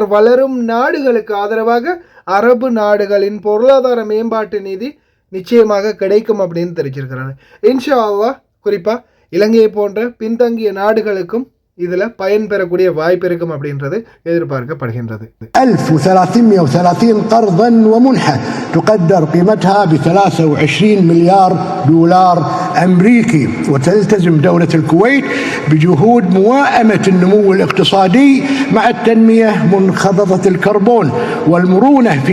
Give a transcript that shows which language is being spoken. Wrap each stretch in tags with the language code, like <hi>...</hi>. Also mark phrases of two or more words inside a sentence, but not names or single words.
<ta>வளரும் நாடுகளுக்கு ஆதரவாக அரபு நாடுகளின் பொருளாதார மேம்பாட்டு நிதி நிச்சயமாக கிடைக்கும் அப்படின்னு தெரிவிச்சிருக்கிறாங்க.</ta> <ar>إن شاء الله</ar> <ta>குறிப்பாக இலங்கையை போன்ற பின்தங்கிய நாடுகளுக்கும் இதில் பயன்பெறக்கூடிய வாய்ப்பு இருக்கும் அப்படின்றது எதிர்பார்க்கப்படுகின்றது.</ta> <ar>1330 قرضا ومنحة تقدر قيمتها ب 23 مليار دولار أمريكي، وتلتزم دولة الكويت بجهود موائمة النمو الاقتصادي مع التنمية منخفضة الكربون والمرونة في</ar>